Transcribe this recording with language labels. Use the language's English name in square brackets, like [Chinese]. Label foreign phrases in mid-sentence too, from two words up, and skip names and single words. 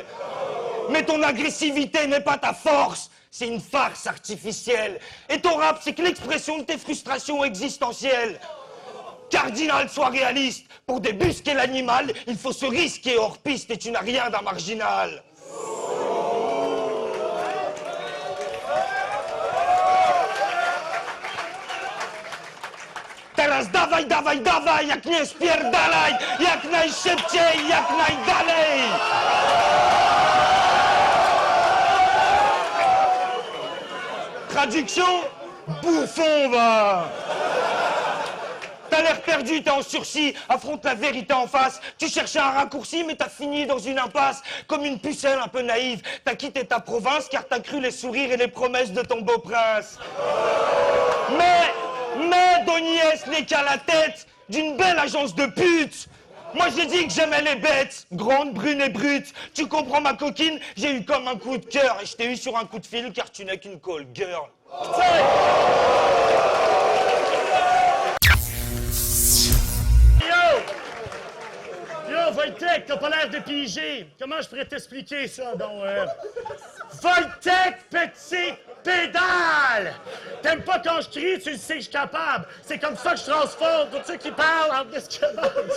[French] Mais ton agressivité n'est pas ta force. C'est une farce artificielle. Et ton rap, c'est que l'expression de tes frustrations existentielles. Cardinal, sois réaliste. Pour débusquer l'animal, il faut se risquer hors piste et tu n'as rien d'un marginal. [Polish] Teraz dawaj, dawaj, dawaj, jak nie spierdalaj, jak najszybciej, jak najdalej. [French] Traduction, bouffon, va. T'as l'air perdu, t'es en sursis, affronte la vérité en face. Tu cherchais un raccourci, mais t'as fini dans une impasse. Comme une pucelle un peu naïve, t'as quitté ta province car t'as cru les sourires et les promesses de ton beau prince. Mais Doniès n'est qu'à la tête d'une belle agence de putes. Moi j'ai dit que j'aimais les bêtes, grandes, brunes et brutes. Tu comprends ma coquine? J'ai eu comme un coup de cœur et je t'ai eu sur un coup de fil car tu n'es qu'une [English] call girl. [French] Yo, Voltaire! Wojtek, t'as pas l'air de piger. Comment je pourrais t'expliquer ça, donc? Wojtek, petite pédale! T'aimes pas quand je crie, tu le sais que je suis capable. C'est comme ça que je transforme tous ceux qui parlent en escalade.